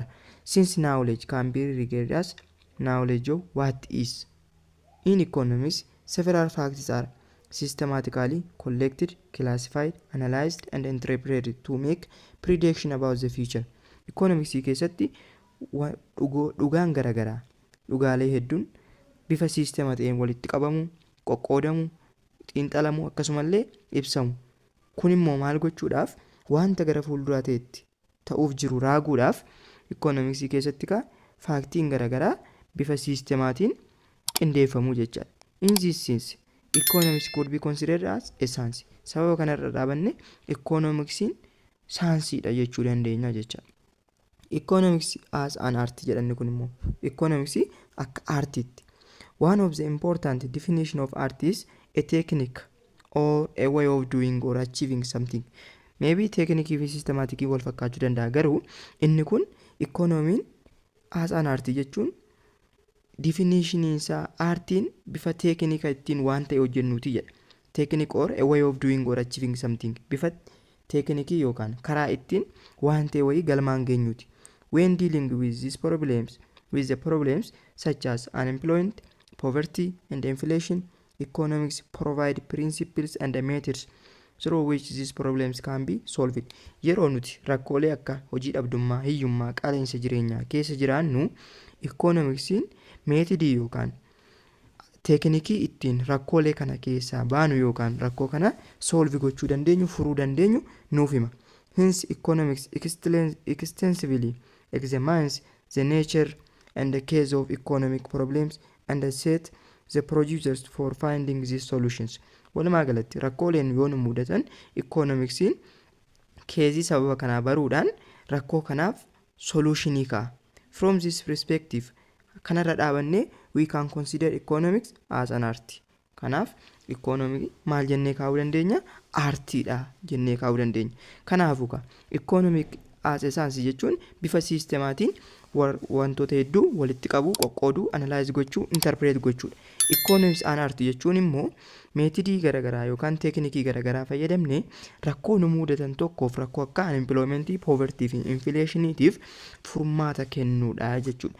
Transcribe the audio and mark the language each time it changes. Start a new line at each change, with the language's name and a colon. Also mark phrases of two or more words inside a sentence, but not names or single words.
English: Since knowledge can be regarded as knowledge of what is in economics, several facts are systematically collected, classified, analyzed and interpreted to make prediction about the future.
Oromo: Economicsii keessatti dhugaan garagaraa dhugaalee hedduun bifa siistema ta'een walitti qabamu, qoqqoodamu, xiinxalamu akkasumallee ibsamu. Kun immoo maal gochuudhaaf wanta gara fuulduraa ta'etti ta'uuf jiru raaguudhaaf economicsii keessatti faaktiin garagaraa bifa siistemaatiin qindeeffamuu jechaadha.
English: In this sense, economics could be considered as a science.
Oromo: Sababa kanarra dhaabanne economicsiin saayinsiidha jechuu dandeenya jechaadha.
English: Economics as an art
Oromo: jedhanne kun immoo economics akka aartiitti.
English: One of the important definition of art is a technique or a way of doing or achieving something. Maybe technique
Oromo: fi systematic wal fakkaachuu danda'a, garuu inni kun economiin
English: as an art
Oromo: jechuun definition isaa aartiin bifa teeknika ittiin waan ta'e hojjennuuti jedha.
English: Technique or a way of doing or achieving something,
Oromo: bifa teeknikii yookaan karaa ittiin waan ta'e wayii galmaan geenyuuti.
English: When dealing with these problems, with the problems such as unemployment, poverty and inflation, economics provide principles and methods through which these problems can be solved.
Oromo: Yeroo nuti rakkoolee akka hojii dhabdummaa, hiyyummaa, qaala'insa jireenyaa keessa jiraannu economicsiin meetodii yookaan teeknikii ittiin rakkoolee kana keessaa baanu yookaan rakkoo kana solve gochuu dandeenyu, furuu dandeenyu nuuf hima.
English: Hence economics extensively examines the nature and the case of economic problems and set the procedures for finding these solutions.
Oromo: Walumaa galatti rakkooleen yoo nu mudatan economicsiin keezii sababa kanaa baruudhaan rakkoo kanaaf solutionii kaa'a.
English: From this perspective,
Oromo: kanarra dhaabannee
English: we can consider economics as an art.
Oromo: Kanaaf economic maal jennee kaa'uu dandeenya? Aartiidha jennee kaa'uu dandeenya. Kanaafuu
English: economic as a science
Oromo: jechuun bifa siistemaatiin wantoota hedduu walitti qabuu, qoqqooduu, analyze gochuu, interpret gochuudha.
English: Economics and art
Oromo: jechuun immoo meetodii garagaraa yookaan teeknikii garagaraa fayyadamnee rakkoo nu mudatan tokkoof rakkoo akka
English: unemployment, poverty
Oromo: fi inflationiitiif furmaata kennuudha jechuudha.